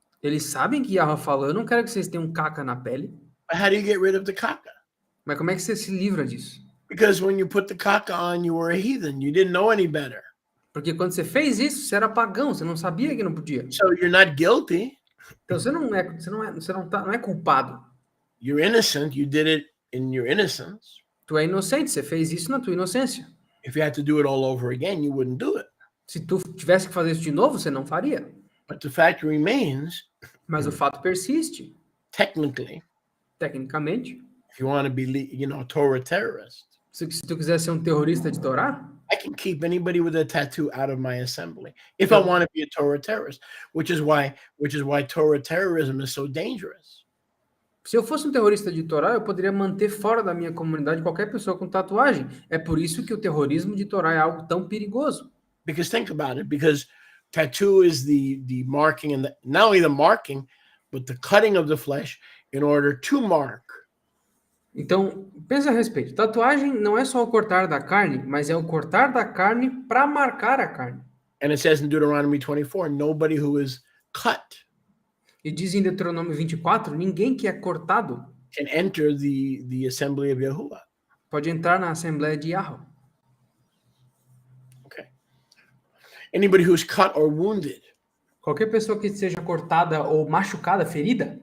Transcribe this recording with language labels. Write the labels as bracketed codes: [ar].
[pt] Eles sabem que Yahweh falou, eu não quero que vocês tenham caca na pele. [en] But how do you get rid of the kaka? [pt] Mas como é que você se livra disso? [en] Because when you put the kaka on, you were a heathen. You didn't know any better. [pt] Porque quando você fez isso, você era pagão, você não sabia que não podia. [en] So you're not guilty. [pt] Então você não é culpado. [en] You're innocent. You did it in your innocence. [pt] Tu é inocente, você fez isso na tua inocência. [en] If you had to do it all over again, you wouldn't do it. [pt] Se tu tivesse que fazer isso de novo, você não faria. [en] But the fact remains, [pt] mas o fato persiste. Tecnicamente, [en] if you want to be, Torah terrorist, [pt] se tu quiser ser terrorista de Torá, [en] I can keep anybody with a tattoo out of my assembly if I want to be a Torah terrorist, which is why Torah terrorism is so dangerous. [pt] Se eu fosse terrorista de Torá, eu poderia manter fora da minha comunidade qualquer pessoa com tatuagem. É por isso que o terrorismo de Torá é algo tão perigoso. [en] Because think about it, because tattoo is the marking, and not only the marking, but the cutting of the flesh in order to mark. [pt] Então, pensa a respeito. Tatuagem não é só o cortar da carne, mas é o cortar da carne para marcar a carne. [en] And it says in Deuteronomy 24, nobody who is cut [pt] E diz em Deuteronômio 24, ninguém que é cortado [en] can enter the assembly of Yahuwah. [pt] pode entrar na Assembleia de Yahweh. [en] Okay. Anybody who's cut or wounded, [pt] Qualquer pessoa que seja cortada ou machucada, ferida,